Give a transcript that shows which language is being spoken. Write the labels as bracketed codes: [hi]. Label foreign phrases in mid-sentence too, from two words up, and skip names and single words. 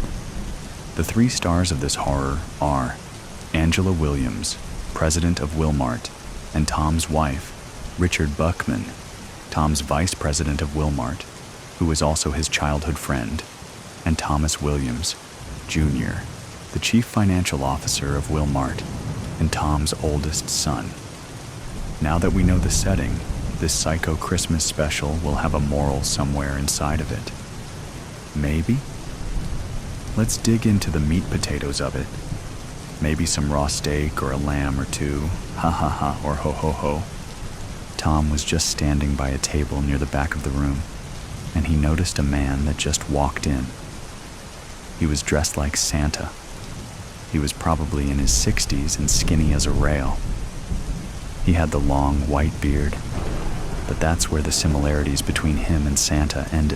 [en] The 3 stars of this horror are Angela Williams, president of Wilmart, and Tom's wife, Richard Buckman, Tom's vice president of Wilmart, who was also his childhood friend, and Thomas Williams, Jr., the chief financial officer of Wilmart, and Tom's oldest son. Now that we know the setting, This Psycho Christmas special will have a moral somewhere inside of it. Maybe? Let's dig into the meat potatoes of it. Maybe some raw steak or a lamb or two, ha ha ha or ho ho ho. Tom was just standing by a table near the back of the room, and he noticed a man that just walked in. He was dressed like Santa. He was probably in his 60s and skinny as a rail. He had the long white beard, but that's where the similarities between him and Santa ended.